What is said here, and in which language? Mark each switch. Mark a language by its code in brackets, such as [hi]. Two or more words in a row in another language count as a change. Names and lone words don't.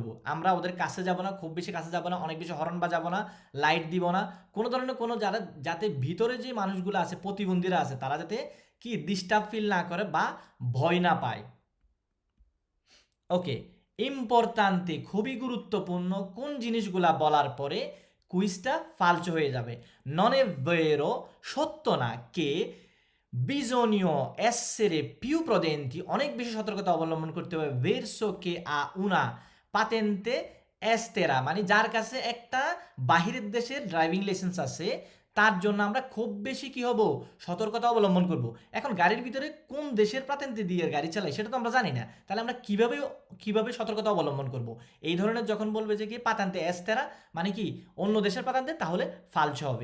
[bn] আমরা ওদের কাছে যাব না, খুব বেশি কাছে যাব না, অনেক বেশি হর্ন বাজাবো না, লাইট দিব না, কোনো ধরনের কোনো যাতে ভিতরে যে মানুষগুলো আছে প্রতিবন্ধীরা আছে তারা যাতে কি ডিস্টার্ব ফিল না করে বা ভয় না পায়। ওকে, ইম্পর্টান্তে খুবই গুরুত্বপূর্ণ কোন জিনিসগুলা বলার পরে কুইজটা ফালচো হয়ে যাবে। [it] non è vero, [bn] সত্য না, [it] che bisogna essere più prudenti, [bn] অনেক বেশি সতর্কতা অবলম্বন করতে হবে [it] verso che ha una patente estera, [bn] মানে যার কাছে একটা বাহিরের দেশের ড্রাইভিং লাইসেন্স আছে তার জন্য আমরা খুব বেশি কি হব, সতর্কতা অবলম্বন করব। এখন গাড়ির ভিতরে কোন দেশের পাতেন্তে দিয়ে গাড়ি চালাই সেটা তো আমরা জানি না, তাহলে আমরা কিভাবে সতর্কতা অবলম্বন করব? এই ধরনের যখন বলবে যে কি [it] patente estera [bn] মানে কি অন্য দেশের পাতেন্তে, তাহলে ফালসো হবে।